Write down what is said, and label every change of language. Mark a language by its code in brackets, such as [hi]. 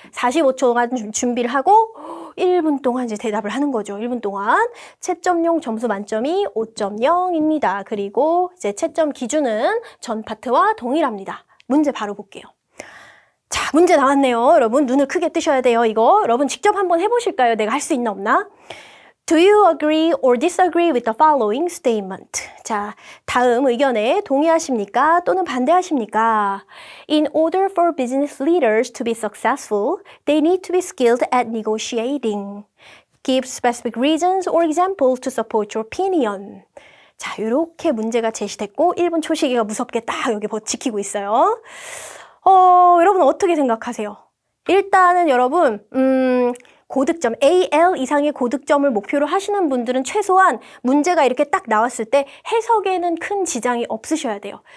[ko] 45초간 준비를 하고 1분 동안 이제 대답을 하는 거죠. 1분 동안. 채점용 점수 만점이 5.0입니다. 그리고 이제 채점 기준은 전 파트와 동일합니다. 문제 바로 볼게요. 자, 문제 나왔네요. 여러분 눈을 크게 뜨셔야 돼요. 이거 여러분 직접 한번 해보실까요? 내가 할 수 있나 없나? [en] Do you agree or disagree with the following statement? [ko] 자, 다음 의견에 동의하십니까? 또는 반대하십니까? [en] In order for business leaders to be successful, they need to be skilled at negotiating. Give specific reasons or examples to support your opinion. [ko] 자, 이렇게 문제가 제시됐고 1분 초시계가 무섭게 딱 여기 지키고 있어요. 여러분 어떻게 생각하세요? 일단은 여러분 고득점, AL 이상의 고득점을 목표로 하시는 분들은 최소한 문제가 이렇게 딱 나왔을 때 해석에는 큰 지장이 없으셔야 돼요.